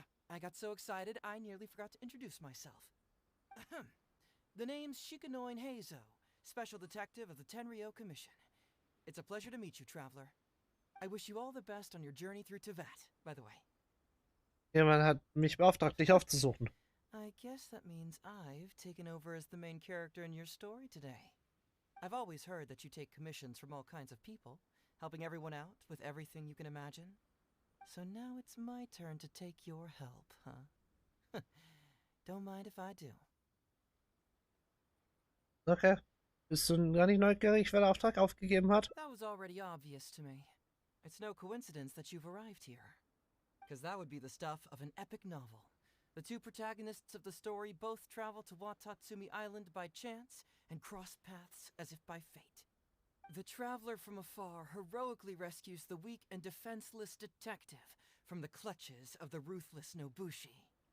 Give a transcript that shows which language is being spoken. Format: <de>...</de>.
<en>I got so excited I nearly forgot to introduce myself. The name's Shikanoin Heizou, Special Detective of the Tenryou Commission. It's a pleasure to meet you, traveler. I wish you all the best on your journey through Teyvat, by the way.</en> <de>Jemand hat mich beauftragt, dich aufzusuchen.</de> <en>I guess that means I've taken over as the main character in your story today. I've always heard that you take commissions from all kinds of people, helping everyone out with everything you can imagine. So now it's my turn to take your help, huh? Don't mind if I do. Okay.</en> <de>Bist du gar nicht neugierig, wer den Auftrag aufgegeben hat?</de> <en>That was already obvious to me. It's no coincidence that you've arrived here. Because that would be the stuff of an epic novel. The two protagonists of the story both travel to Watatsumi Island by chance and cross paths as if by fate. The traveler from afar heroically rescues the weak and defenseless detective from the clutches of the ruthless Nobushi.</en>